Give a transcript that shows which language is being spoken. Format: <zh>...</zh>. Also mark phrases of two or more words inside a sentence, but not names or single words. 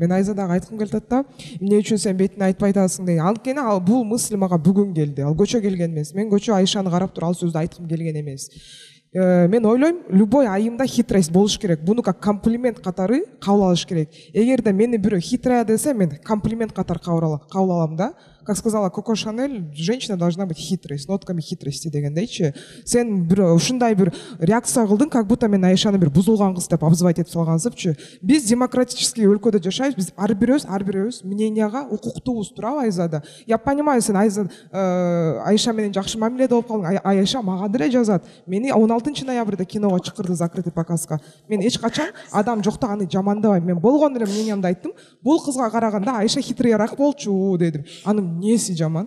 <ky>Мен Айзадага айткым келип атат да, эмне үчүн сен бетине айтпай атасың деген. Анткени ал бул мысль мага бүгүн келди. Ал көчө келген эмес. Мен көчө Айшаны карап туруп ал сөздү айткым келген эмес. Мен ойлойм, любой айымда хитрость болуш керек. Буну</ky> <ru>как комплимент</ru> <ky>катары кабыл алыш керек. Эгерде мени бирөө хитрая десе, мен комплимент катары кабыл алам да.</ky> <ru>Как сказала Коко Шанель, женщина должна быть хитрой, с нотками хитрости дегендейчи.</ru> <ky>Сен бир ушундай бир реакция кылдың,</ky> <ru>как будто</ru> <ky>мен Айшаны бир бузулган кыз деп обзывать этип салгансыпчы. Биз демократический өлкөдө жашайбыз, биз ар бирөөбүз мненияга укуктуубуз, туурабы Айзада?</ky> <ru>Я понимаю,</ru> <ky>сен Айша менен жакшы мамиледе болуп калдың, Айша мага деле жазат. Мени 16 ноябрда киного чакырды, закрытый показка. Мен эч качан адам жокто аны жамандабайм. Мен болгон эле мнениямды айттым. Бул кызга караганда Айша хитрыйраак болчу дедим. Анын неси жаман.</ky>